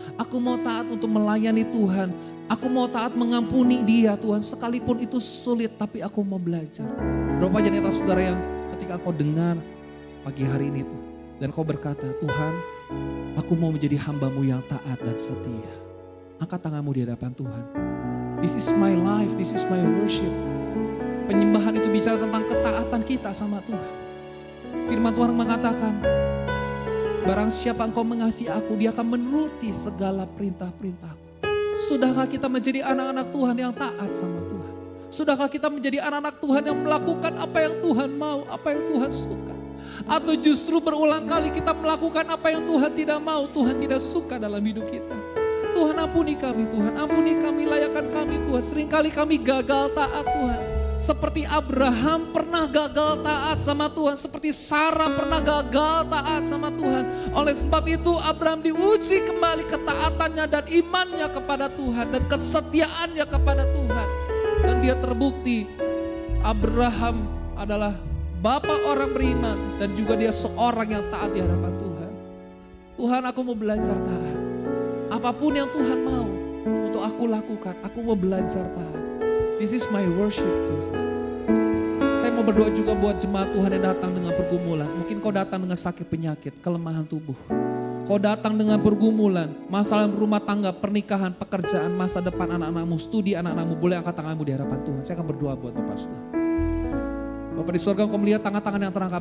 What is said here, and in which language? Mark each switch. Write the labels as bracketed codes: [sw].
[id] Aku mau taat untuk melayani Tuhan. Aku mau taat mengampuni dia Tuhan sekalipun itu sulit, tapi aku mau belajar. Berapa banyak antara saudara yang ketika kau dengar pagi hari ini tuh, dan kau berkata, Tuhan aku mau menjadi hamba-Mu yang taat dan setia. Angkat tanganmu di hadapan Tuhan. [en] This is my life, this is my worship. [id] Penyembahan itu bicara tentang ketaatan kita sama Tuhan. Firman Tuhan mengatakan, barang siapa engkau mengasihi aku, dia akan menuruti segala perintah-perintahku. Sudahkah kita menjadi anak-anak Tuhan yang taat sama Tuhan? Sudahkah kita menjadi anak-anak Tuhan yang melakukan apa yang Tuhan mau, apa yang Tuhan suka? Atau justru berulang kali kita melakukan apa yang Tuhan tidak mau, Tuhan tidak suka dalam hidup kita? Tuhan ampuni kami Tuhan, ampuni kami, layakan kami Tuhan. Seringkali kami gagal taat Tuhan. Seperti Abraham pernah gagal taat sama Tuhan. Seperti Sarah pernah gagal taat sama Tuhan. Oleh sebab itu Abraham diuji kembali ketaatannya dan imannya kepada Tuhan. Dan kesetiaannya kepada Tuhan. Dan dia terbukti Abraham adalah bapa orang beriman. Dan juga dia seorang yang taat di hadapan Tuhan. Tuhan, aku mau belajar taat. Apapun yang Tuhan mau untuk aku lakukan, aku mau belajar taat. [en] This is my worship, Jesus. [id] Saya mau berdoa juga buat jemaat Tuhan yang datang dengan pergumulan. Mungkin kau datang dengan sakit penyakit, kelemahan tubuh. Kau datang dengan pergumulan, masalah rumah tangga, pernikahan, pekerjaan, masa depan anak-anakmu, studi anak-anakmu. Boleh angkat tanganmu di hadapan Tuhan. Saya akan berdoa buat Bapak Saudara. Bapak di surga, kau melihat tangan-tangan yang terangkat.